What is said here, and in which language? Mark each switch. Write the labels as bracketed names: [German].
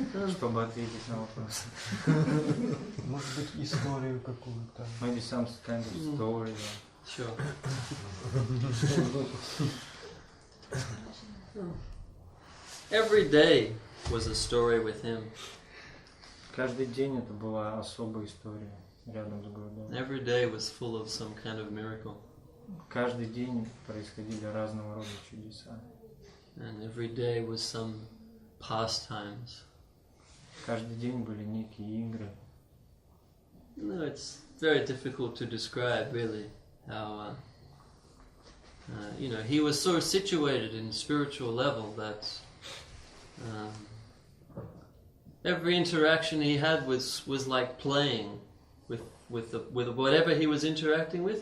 [Russian] Чтобы ответить на вопрос. Может быть, историю какую-то. [English] Maybe some kind of story. Sure. Every day was a story with him. [Russian] Каждый день это была особая история рядом с Гурудевом. [English] Every day was full of some kind of miracle. [Russian] Каждый день происходили разного рода чудеса. [English] And every day was some pastimes. [Russian] Каждый день были некие игры. [English] No, it's very difficult to describe, really, how he was so situated in spiritual level that every interaction he had was like playing with whatever he was interacting with.